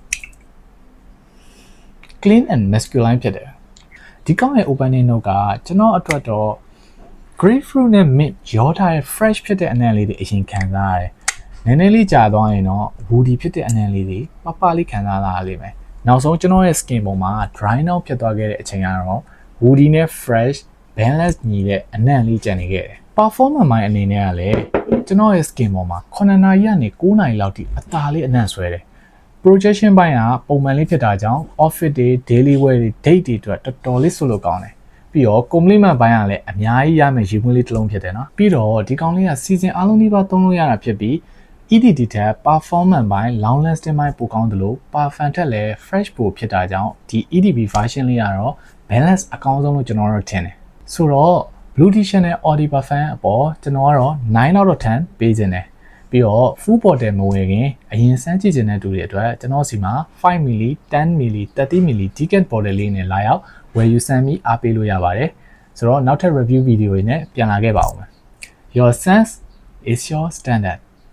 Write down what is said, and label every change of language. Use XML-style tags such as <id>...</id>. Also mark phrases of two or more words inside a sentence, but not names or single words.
<en>clean and masculine</en> <my>ဖြစ်တယ်ဒီကောင်ရဲ့</my> <en>opening note</en> <my>ကကျွန်တော်အတွက်တော့ grapefruit နဲ့ mint ရောထားတဲ့ fresh ဖြစ်တဲ့အနံ့လေးတွေအရင်ခံစားရတယ်နည်းနည်းလေးကြာသွားရင်တော့ woody ဖြစ်တဲ့အနံ့လေးတွေပလေးခံစားလာရလိမ့်မယ်နောက်ဆုံးကျွန်တော်ရဲ့ skin ပေါ်မှာ</my> <en>dry out</en> <my>ဖြစ်သွားခဲ့တဲ့အချိန် ကတော့ woody နဲ့</my> <en>fresh balance</en> <my>ညီတဲ့အနံ့လေးကျန်နေခဲ့တယ် performance ပိုင်းအနေနဲ့ကလည်းကျွန်တော်ရဲ့ skin ပေါ်မှာ9နာရီကနေ9နာရီလောက်ထိအသာလေးအနံ့ဆွဲတယ် projection ပိုင်းကပုံမှန်လေးဖြစ်တာကြောင့် outfit တွေ</my> <en>daily wear</en> <my>တွေ date တွေအတွက်တော်တော်လေးဆိုလို့ကောင်းတယ်ပြီးတော့ compliment ပိုင်းကလည်းအများကြီးရမယ်ရေမွေးလေးတစ်လုံးဖြစ်တယ်နော်ပြီးတော့ဒီကောင်လေးက season အားလုံးဒီပါသုံးလို့ ရတာဖြစ်ပြီး EDT ထက် performance ပိုင်း</my> <en>long lasting</en> <my>ပိုင်းပိုကောင်းတယ်လို့ parfum ထက်လည်း fresh ပိုဖြစ်တာကြောင့်ဒီ EDP version လေးကတော့ balance အကောင်းဆုံးလို့ကျွန်တော်တို့ထင်တယ်ဆိုတော့ Blue de Chanel Eau de Parfum အပေါ်ကျွန်တော်ကတော့</my> <en>9 out of 10</en> <my>ပေးခြင်းတယ်ပြီးတော့</my> <en>full bottle</en> <my>မဝယ်ခင်အရင်စမ်းကြည့်ခြင်းတဲ့သူတွေအတွက်ကျွန်တော်စီမှာ 5ml 10ml 30ml</my> <en>decant bottle</en> <my>လေးနဲ့လာရောက်ဝယ်ယူစမ်းပြီးအားပေးလို့ရပါတယ်ဆိုတော့နောက်ထပ်</my> <en>review video</en> <my>တွေနဲ့ပြန်လာခဲ့ပါဦးမယ်</my> <en>Your sense is your standard</en>